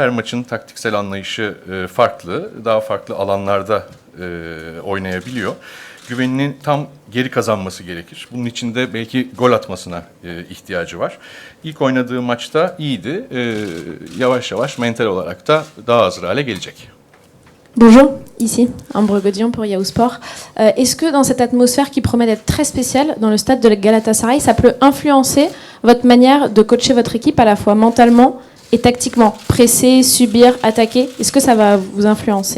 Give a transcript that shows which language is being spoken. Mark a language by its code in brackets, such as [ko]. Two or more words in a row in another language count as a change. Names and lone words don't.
[tr] Her maçın taktiksel anlayışı farklı. Daha farklı alanlarda oynayabiliyor. Güvenini tam geri kazanması gerekir. Bunun için de belki gol atmasına ihtiyacı var. İlk oynadığı maçta iyiydi. Yavaş yavaş mental olarak da daha hazır hale gelecek. [fr] Bonjour, ici Ambre Godion pour Yahoo Sport. Est-ce que dans cette atmosphère qui promet d'être très spéciale dans le stade de Galatasaray, ça peut influencer votre manière de coacher votre équipe à la fois mentalement et tactiquement? Presser, subir, attaquer, est-ce que ça va vous influencer?